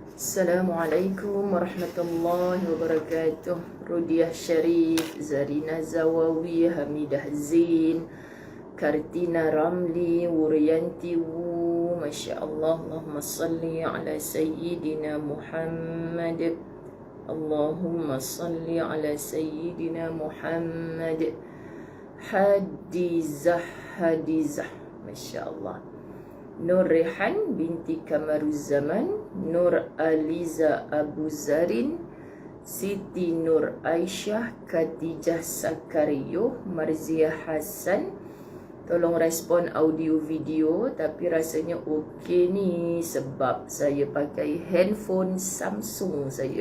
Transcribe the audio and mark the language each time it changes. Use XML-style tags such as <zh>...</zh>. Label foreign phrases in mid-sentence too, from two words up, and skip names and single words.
<ar>السلام عليكم ورحمة الله وبركاته.</ar> <ms>Rudiah Sharif, Zarina Zawawi, Hamidah Zain, Kartina Ramli, Wuryanti Wu.</ms> <ar>ما شاء الله. اللهم صل على سيدنا محمد. اللهم صل على سيدنا محمد.</ar> <ms>Hadizah, Hadizah.</ms> <ar>ما شاء الله.</ar> <ms>Nur Rehan binti Kamaruzzaman, Nur Aliza Abu Zarin, Siti Nur Aisyah, Khadijah Sakario, Marziah Hassan. Tolong respon</ms> <en>audio video,</en> <ms>tapi rasanya okey ni sebab saya pakai handphone Samsung saya.</ms>